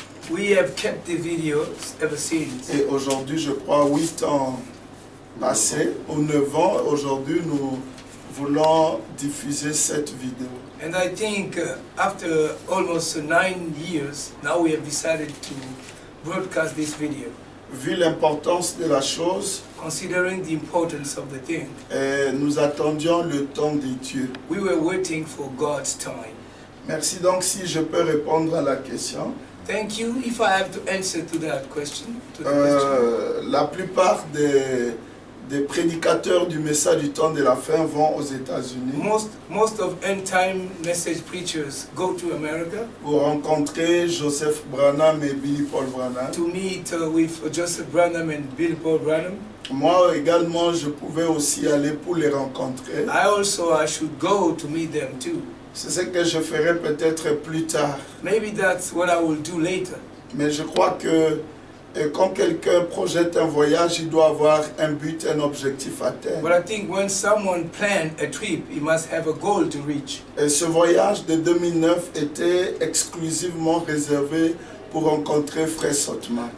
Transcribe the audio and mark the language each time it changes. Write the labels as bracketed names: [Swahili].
[English] We have kept the videos ever since. [French] et aujourd'hui, je crois, 8 ans passés, ou 9 ans, aujourd'hui, nous voulons diffuser cette vidéo. [English] And I think after almost 9 years, now we have decided to broadcast this video. [French] Vu l'importance de la chose, [English] Considering the importance of the thing, [French] nous attendions le temps de Dieu. [English] we were waiting for God's time. [French] Merci donc si je peux répondre à la question. [English] Thank you. If I have to answer to that question, [French] La plupart des prédicateurs du message du temps de la fin vont aux États-Unis [English] most of end time message preachers go to America [French] pour rencontrer Joseph Branham et Billy Paul Branham. [English] to meet with Joseph Branham and Billy Paul Branham. [French] Moi également, je pouvais aussi aller pour les rencontrer. [English] I should go to meet them too. [French] C'est ce que je ferai peut-être plus tard. [English] Maybe that's what I will do later. [French] Mais je crois que Et quand quelqu'un projette un voyage, il doit avoir un but, un objectif à atteindre. [English] But I think when someone planned a trip, he must have a goal to reach. [French] Et ce voyage de 2009 était exclusivement réservé pour rencontrer Frère Sotman.